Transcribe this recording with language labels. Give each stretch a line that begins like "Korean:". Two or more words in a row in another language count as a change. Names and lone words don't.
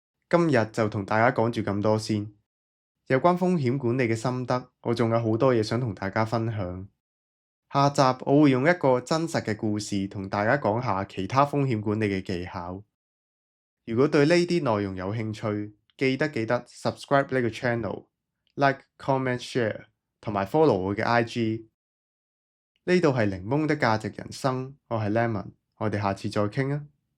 Cantonese: 今日就同大家講住咁多先。有關風險管理嘅心得，我仲有好多嘢想同大家分享。下集我會用一個真實嘅故事同大家講下其他風險管理嘅技巧。如果對呢啲內容有興趣，記得 subscribe 呢個 channel、
English: like、comment、share
Cantonese: 同埋 follow 我嘅 IG。呢度係檸檬的價值人生，我係 Lemon，我哋下次再傾啊。